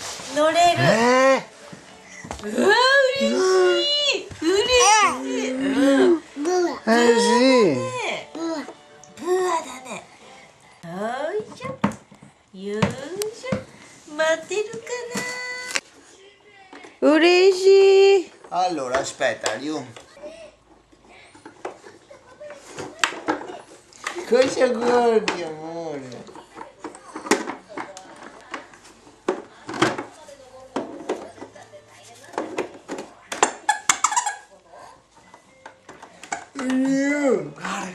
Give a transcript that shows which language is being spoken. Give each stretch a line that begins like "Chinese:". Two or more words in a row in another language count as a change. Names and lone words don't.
Japanese: 乗れる。うわ嬉しい嬉しい。
Italian: Sì.
Japanese: ブアだね。よいしょよいしょ。待てるかな。嬉しい。
Italian: Allora, aspetta, Liu. Cosa guardi, amore? Liu, guarda.